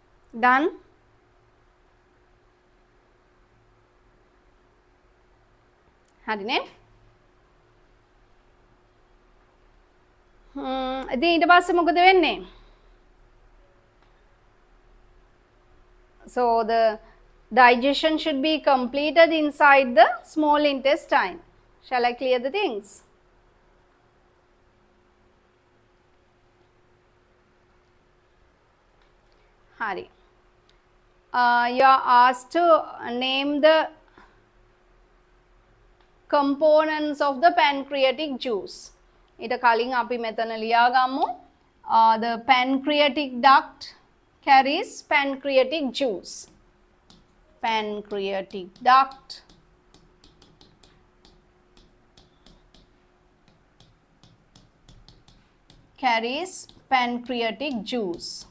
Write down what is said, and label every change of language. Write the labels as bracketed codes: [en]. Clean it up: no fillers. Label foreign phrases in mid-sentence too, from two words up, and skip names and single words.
[en] done? [si] හරි නේ? ඉතින් ඊට පස්සේ මොකද වෙන්නේ? [en] So the digestion should be completed inside the small intestine. Shall I clear the things? [si] Hari. [en] You are asked to name the components of the pancreatic juice. [si] ඊට කලින් අපි මෙතන ලියා ගමු. [en] The pancreatic duct carries pancreatic juice. Pancreatic duct carries pancreatic juice.